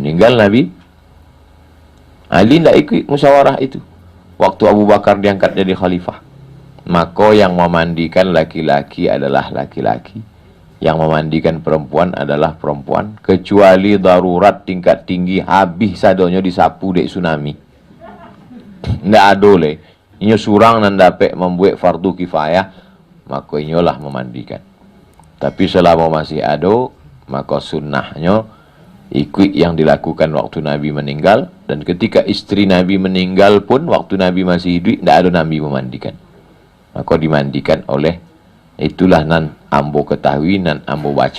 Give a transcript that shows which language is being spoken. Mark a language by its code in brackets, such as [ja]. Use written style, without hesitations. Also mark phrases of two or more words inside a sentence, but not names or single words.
[id] Meninggal Nabi, Ali tidak ikut musyawarah itu. Waktu Abu Bakar diangkat jadi khalifah, maka yang memandikan laki-laki adalah laki-laki, yang memandikan perempuan adalah perempuan, kecuali darurat tingkat tinggi [min] habis sadonyo disapu dek tsunami. Ndak adole. Inyo surang nan dapat membuat fardu kifayah, maka inyolah memandikan. [id] Tapi selama masih ada, maka sunnahnya ikut yang dilakukan waktu Nabi meninggal, dan ketika istri Nabi meninggal pun waktu Nabi masih hidup tidak ada Nabi memandikan, maka dimandikan oleh, itulah [min] nan ambo ketahui, nan ambo baca.